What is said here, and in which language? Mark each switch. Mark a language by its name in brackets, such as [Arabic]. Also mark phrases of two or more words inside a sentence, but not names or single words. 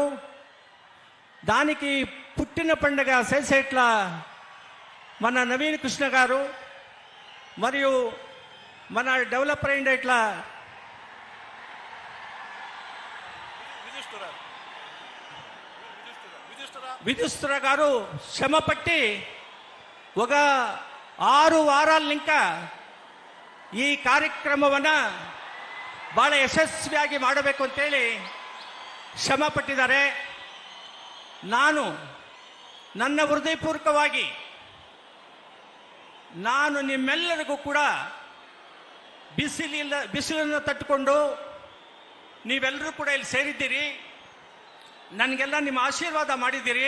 [Telugu] దానికి పుట్టిన పండగ చేసేట్లా మన నవీన్ కృష్ణ గారు మరియు మన డెవలపర్ అయిండేట్లా విదుస్తుర గారు శ్రమ పట్టి ఒక 6 [Kannada] ವಾರಗಳು ఇంకా ಈ ಕಾರ್ಯಕ್ರಮವನ್ನು ಬಹಳ ಯಶಸ್ವಿಯಾಗಿ ಮಾಡಬೇಕು ಅಂತೇಳಿ ಶ್ರಮ ಪಟ್ಟಿದ್ದಾರೆ. ನಾನು ನನ್ನ ಹೃದಯಪೂರ್ವಕವಾಗಿ ನಾನು ನಿಮ್ಮೆಲ್ಲರಿಗೂ ಕೂಡ ಬಿಸಿಲನ್ನು ತಟ್ಟುಕೊಂಡು ನೀವೆಲ್ಲರೂ ಕೂಡ ಇಲ್ಲಿ ಸೇರಿದ್ದೀರಿ, ನನಗೆಲ್ಲ ನಿಮ್ಮ ಆಶೀರ್ವಾದ ಮಾಡಿದ್ದೀರಿ.